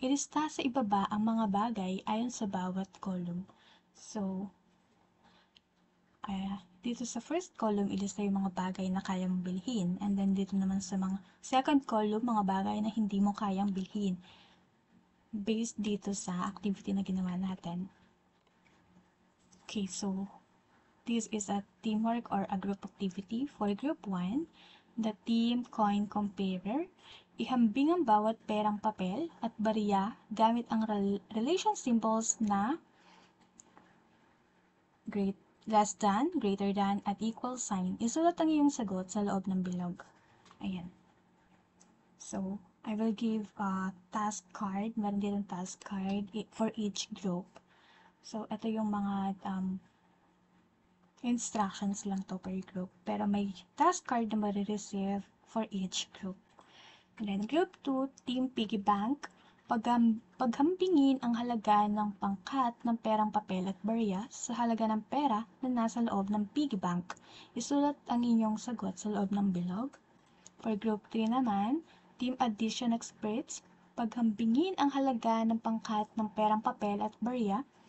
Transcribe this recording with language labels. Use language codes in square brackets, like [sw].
[tl] Ilista sa ibaba ang mga bagay ayon sa bawat column. So, dito sa first column, ilista yung mga bagay na kaya mong bilhin. [en] And then [tl] dito naman sa mga second column, mga bagay na hindi mo kayang bilhin. Based dito sa activity na ginawa natin. [en] Okay, so this is a teamwork or a group activity for group 1. The team coin comparer. [tl] Ihambing ang bawat perang papel at barya gamit ang relation symbols na less than, greater than, at equal sign. Isulat ang iyong sagot sa loob ng bilog. Ayan. [en] So, I will give a task card. [tl] Meron din [en] task card for each group. [tl] So, ito yung mga instructions lang to per group. Pero may task card na marireceive [en] for each group. And then group 2, Team Piggy Bank. [tl] Paghambingin ang halaga ng pangkat ng perang papel at barya sa halaga ng pera na nasa loob ng piggy bank. Isulat ang inyong sagot sa loob ng bilog. [en] For group 3 [tl] naman, Team Addition Experts. Paghambingin ang halaga ng pangkat ng perang papel at barya